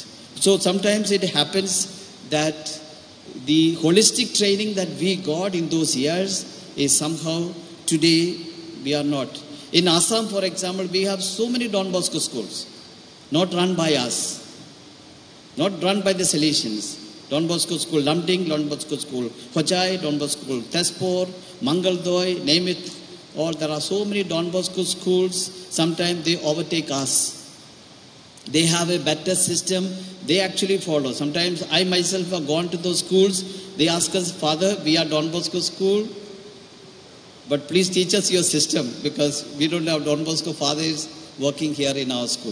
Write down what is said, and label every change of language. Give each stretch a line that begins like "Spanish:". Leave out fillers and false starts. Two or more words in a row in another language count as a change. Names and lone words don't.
English: So sometimes it happens that the holistic training that we got in those years is somehow today we are not. In Assam, for example, we have so many Don Bosco schools, not run by us, not run by the Salesians. Don Bosco School Lamding, Don Bosco School Hojai, Don Bosco School Tespor, Mangaldoy, name it. Or there are so many Don Bosco schools, sometimes they overtake us. They have a better system, they actually follow. Sometimes I myself have gone to those schools, they ask us, Father, we are Don Bosco School, but please teach us your system, because we don't have Don Bosco fathers working here in our school.